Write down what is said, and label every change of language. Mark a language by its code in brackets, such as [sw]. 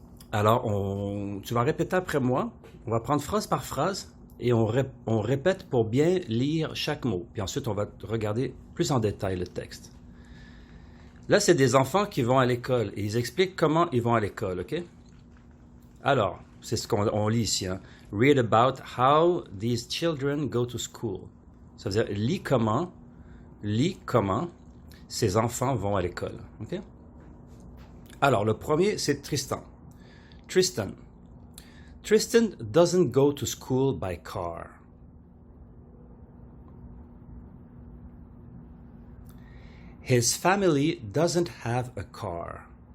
[fr] Alors, tu vas répéter après moi. On va prendre phrase par phrase et on répète pour bien lire chaque mot. Puis ensuite, on va regarder plus en détail le texte. Là, c'est des enfants qui vont à l'école et ils expliquent comment ils vont à l'école, OK? Alors, c'est ce qu'on lit ici. Hein? [en] Read about how these children go to school. [fr] Ça veut dire lis comment ces enfants vont à l'école. OK? Alors, le premier, c'est Tristan. Tristan. [en] Tristan doesn't go to school by car. His family doesn't have a car.